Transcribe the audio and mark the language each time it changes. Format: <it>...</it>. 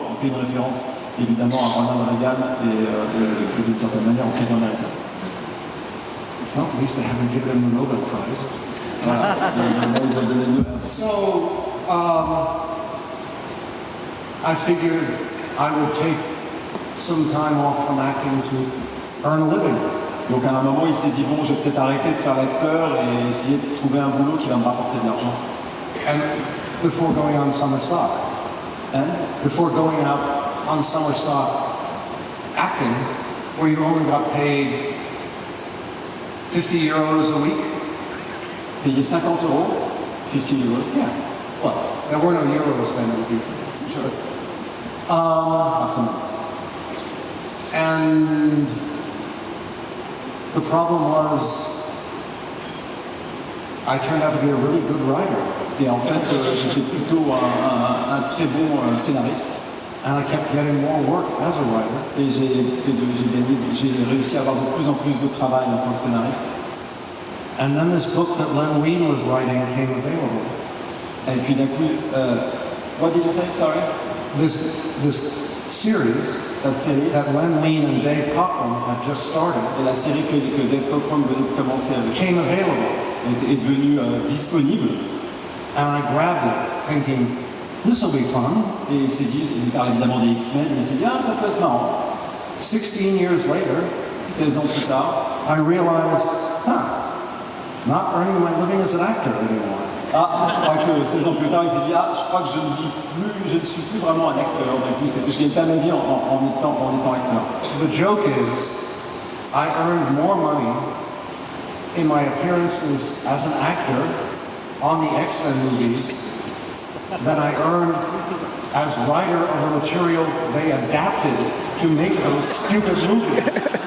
<fr>On fait une référence évidemment à Ronald Reagan et d'une certaine manière au président américain.</fr> <en>Well, at least they haven't given him the Nobel Prize.</en> <fr>Voilà. Il va donner Nobel.</fr> <en>So, I figured I would take some time off from acting to earn a living.</en> <fr>Donc à un moment il s'est dit bon je vais peut-être arrêter de faire l'acteur et essayer de trouver un boulot qui va me rapporter de l'argent.</fr> <en>And before going on summer stock,</en> <fr>Hein?</fr> <en>before going out on summer stock acting, where you only got paid 50 euros a week.</en> <fr>Payer 50 €, 50 euros.</fr> <en>Yeah. Well, there were no euros then, it would be.</en> <fr>Sure. Par semaine.</fr> <en>And the problem was, I turned out to be a really good writer.</en> <fr>Et en fait, j'étais plutôt un très bon scénariste.</fr> <en>And I kept getting more work as a writer.</en> <fr>Et j'ai réussi à avoir de plus en plus de travail en tant que scénariste.</fr> <en>And then this book that Len Wein was writing came available.</en> <fr>Et puis d'un coup,</fr> <en>what did you say? Sorry? This series</en> <fr>Cette série,</fr> <en>that Len Wein and Dave Cockrum had just started</en> <fr>et la série que Dave Cockrum venait de commencer avec,</fr> <en>came available.</en> <fr>est devenue disponible.</fr> <en>And I grabbed it thinking, this will be fun.</en> <fr>Et il parle évidemment des X-Men, et il s'est dit, ah, ça peut être marrant.</fr> <en>16 years later,</en> <fr>16 ans plus tard,</fr> <en>I realized, not earning my living as an actor anymore.</en> <fr>je crois que 16 ans plus tard, il s'est dit, je crois que je ne suis plus vraiment un acteur. D'un coup, je gagne pas ma vie en étant acteur.</fr> <en>The joke is, I earned more money in my appearances as an actor on the X-Men movies than I earned as writer of the material they adapted to make those stupid movies.</en>